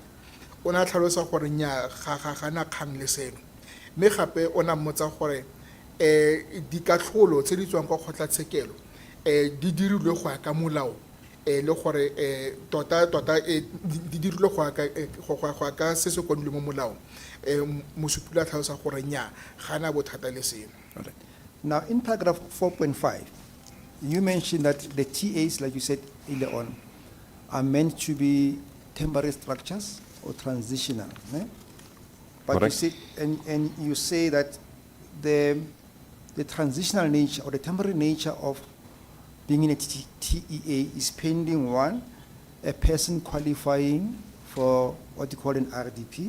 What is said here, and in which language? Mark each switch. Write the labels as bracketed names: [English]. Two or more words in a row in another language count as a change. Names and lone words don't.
[Tswana] Ona tlhalosa gore nya ga gana kgang le seno, mme gape ona mmotsa gore dikatlholo tse di tswang kwa kgotlatshekelo di dirilwe go ya ka molao le gore tota di dirilwe go ya ka se se kwadilwe mo molao. Mosupi la tlhalosa gore nya gana bothata le seno. [English] All right. Now, in paragraph 4.5, you mentioned that the TAs, like you said earlier on, are meant to be temporary structures or transitional. Eh? But Correct. you say, and you say that the transitional nature or the temporary nature of being in a TEA is pending one, a person qualifying for what you call an RDP.